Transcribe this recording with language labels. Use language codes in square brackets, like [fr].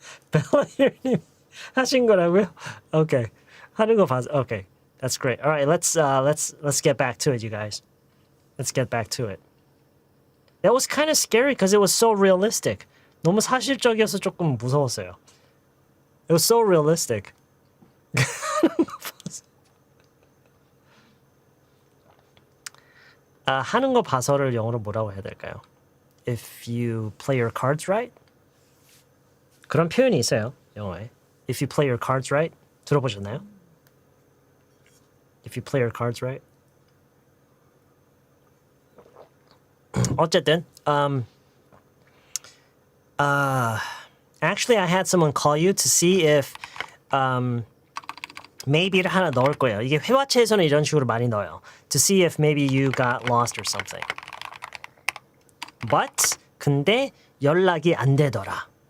[ko] 벨라 형님 하신 거라고요? [en] Okay. [ko] 하는 거 봐서. [en] Okay. That's great. All right, let's get back to it, you guys. Let's get back to it. That was kind of scary because it was so realistic. [ko] 너무 사실적이어서 조금 무서웠어요. [en] It was so realistic. [ko] 하는 거 봐서를 영어로 뭐라고 해야 될까요? [en] If you play your cards right? [ko] 그런 표현이 있어요, 영어에. [en] If you play your cards right? [ko] 들어보셨나요? [en] If you play your cards right? [ko] 어쨌든, [en] actually, I had someone call you to see if maybe를 [ko] 하나 넣을 거예요. 이게 회화체에서는 이런 식으로 많이 넣어요. [en] To see if maybe you got lost or something. But [ko] 근데 연락이 안 되더라.